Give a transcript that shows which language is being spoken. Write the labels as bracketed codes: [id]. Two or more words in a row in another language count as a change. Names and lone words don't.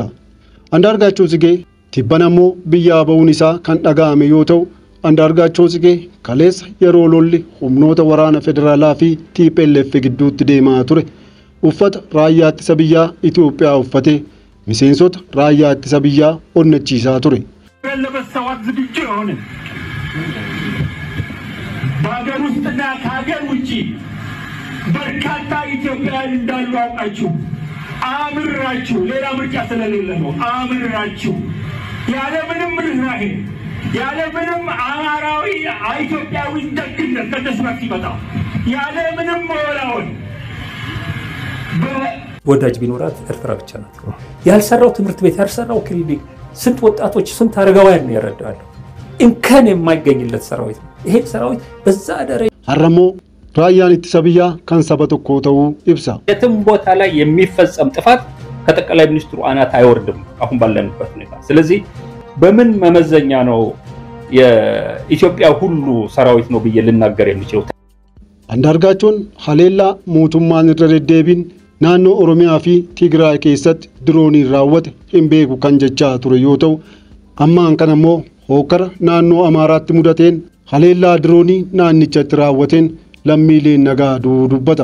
[om] Andaargaachoo Tsigee tibban ammoo biyyaa ba'uun isaa kan dhaga'ame yoo ta'u, Andaargaachoo Tsigee kaleessa yeroo lolli humnoota waraana federaalaa fi TPLF gidduutti deemaa ture uffata raayyaa ittisa biyyaa Itoophiyaa uffatee miseensota raayyaa ittisa biyyaa onnachiisaa ture. [am] በሀገር ውስጥና ከሀገር ውጪ በርካታ ኢትዮጵያውያን እንዳሉ አውቃችሁ አምራችሁ ሌላ ምርጫ ስለሌለ ነው አምራችሁ ያለምንም ርህራሄ ያለምንም አማራዊ ኢትዮጵያዊ ደግነት ከተስማት ይመጣ ያለምንም ወላወል ወዳጅ ቢኖራት ኤርትራ ብቻ ናት። ያልሰራው ትምህርት ቤት ያልሰራው ክሊኒክ ስንት ወጣቶች ስንት አረጋውያን ነው ያረዳሉ። እንከን የማይገኝለት ሰራዊት ይሄ ሰራዊት በዛ ደረጃ [om] Oromoo raayyaan ittisa biyyaa kan saba tokko ta'uu ibsa. [am] የትም ቦታ ላይ የሚፈጸም ጥፋት ከጠቅላይ ሚኒስትሩ አናት አይወርድም አሁን ባለንበት ሁኔታ። ስለዚህ በምን መመዘኛ ነው የኢትዮጵያ ሁሉ ሰራዊት ነው ብዬ ልናገር የምችለው? [om] አንዳርጋቾን ሀሌላ mootummaan irra deddeebiin naannoo Oromiyaa fi Tigraay keessatti diroonii raawwate hin beeku kan jechaa ture yoo ta'u, ammaan kana ammoo hokkara naannoo Amaaraatti mudateen haleellaa diroonii naannichatti raawwateen lammiileen nagaa dubbata.